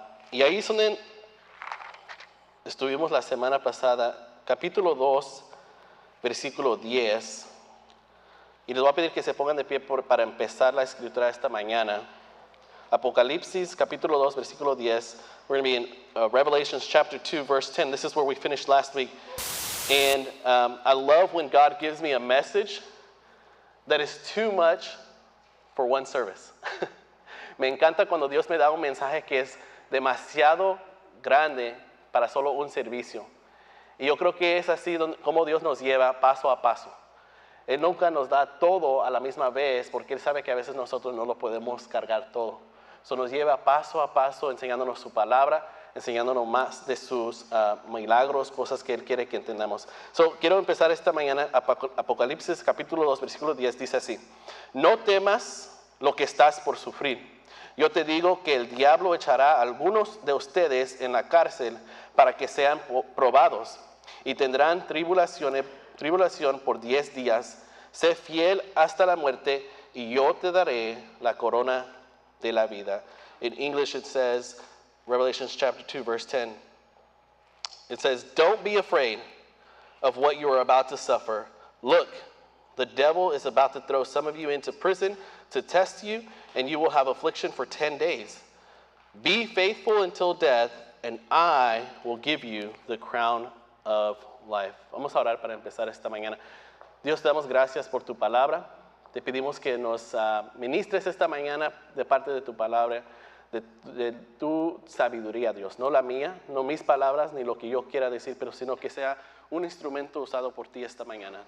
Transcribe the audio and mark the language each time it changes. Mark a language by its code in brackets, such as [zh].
[es] Y ahí es donde estuvimos la semana pasada, capítulo 2, versículo 10. Y les voy a pedir que se pongan de pie para empezar la escritura esta mañana. Apocalipsis, capítulo 2, versículo 10. [en] We're going to be in Revelations chapter 2, verse 10. This is where we finished last week. And I love when God gives me a message that is too much for one service. [es] Me encanta cuando Dios me da un mensaje que es demasiado grande para solo un servicio. Y yo creo que es así como Dios nos lleva paso a paso. Él nunca nos da todo a la misma vez porque Él sabe que a veces nosotros no lo podemos cargar todo. So nos lleva paso a paso enseñándonos su palabra, enseñándonos más de sus milagros, cosas que Él quiere que entendamos. So quiero empezar esta mañana, Apocalipsis capítulo 2, versículo 10, dice así: No temas lo que estás por sufrir. Yo te digo que el diablo echará a algunos de ustedes en la cárcel para que sean probados y tendrán tribulación por 10 días. Sé fiel hasta la muerte y yo te daré la corona de la vida. [en] In English it says, Revelation chapter 2 verse 10, it says, Don't be afraid of what you are about to suffer. Look, the devil is about to throw some of you into prison to test you, and you will have affliction for 10 days. Be faithful until death, and I will give you the crown of life. [es] Vamos a orar para empezar esta mañana. Dios, te damos gracias por tu palabra. Te pedimos que nos ministres esta mañana de parte de tu palabra, de tu sabiduría, Dios. No la mía, no mis palabras, ni lo que yo quiera decir, pero sino que sea un instrumento usado por ti esta mañana.